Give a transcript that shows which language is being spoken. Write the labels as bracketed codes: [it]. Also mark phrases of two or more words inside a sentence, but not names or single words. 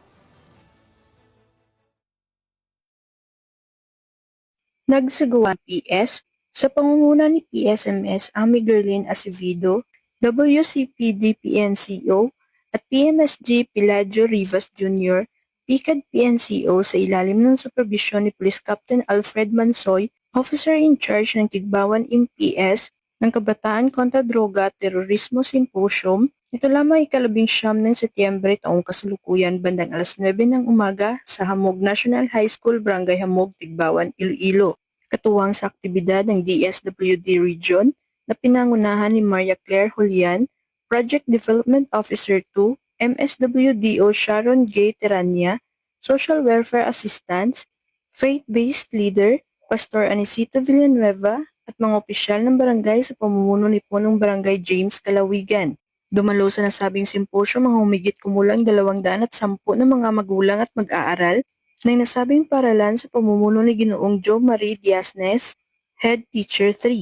[tl] Nagsagawa ang PS sa pangunguna ni PSMS Amy Gerlin Acevedo, WCPD PNCO at PMSG Pilaggio Rivas Jr., PCAD PNCO sa ilalim ng supervisyon ni Police Captain Alfred Mansoy, [en] Officer in Charge [tl] ng Tigbawan MPS ng Kabataan kontra Droga at Terorismo Symposium. Ito lamang ika-19 ng Setyembre taong kasalukuyan bandang alas 9 ng umaga sa Hamog National High School, Barangay Hamog, Tigbawan, Iloilo. Katuwang sa aktibidad ng DSWD Region na pinangunahan ni Maria Claire Julian, [en] Project Development Officer 2, [tl] MSWDO Sharon Gay Terania, [en] Social Welfare Assistants, Faith-Based Leader, [tl] Pastor Anisito Villanueva at mga opisyal ng barangay sa pamumuno ni Punong Barangay James Calawigan. Dumalo sa nasabing simposyo mga humigit kumulang 210 na mga magulang at mag-aaral ng nasabing paralan sa pamumuno ni Ginoong Joe Marie Diasnes, [en] Head Teacher 3.